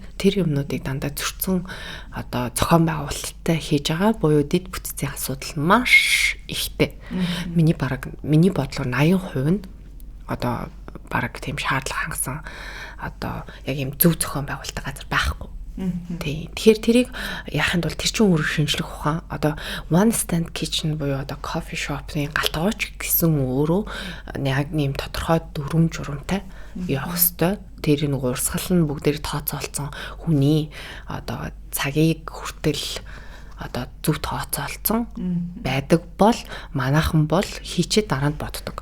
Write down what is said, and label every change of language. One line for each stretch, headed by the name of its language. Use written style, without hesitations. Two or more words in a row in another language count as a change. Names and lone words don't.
Mongolian: Тэр юмнуудыг дандаа зөрчсөн одоо зохион байгуулалттай хийж байгаа буюу дэд бүтцийн асуудал маш ихтэй. Миний бодлоор 80% нь одоо бараг тийм шаардлага хангасан одоо яг юм зөв зохион байгуулалттай газар байхгүй. Тийм. Тэгэхээр тэрийг яахын тулд тэр чинь өөрөө шинжлэх ухаан одоо
English: one stand kitchen
Mongolian: буюу одоо
English: coffee shop-
Mongolian: ын галтгооч гэсэн өөрөө яг нэм тодорхой дүрм журамтай явах ёстой. Тэр нэг урсгал нь бүгдээр тооцоолцсон хүний одоо цагийг хүртэл одоо зөв тооцоолцсон байдаг бол манайхан бол хийчээ дараа нь боддог.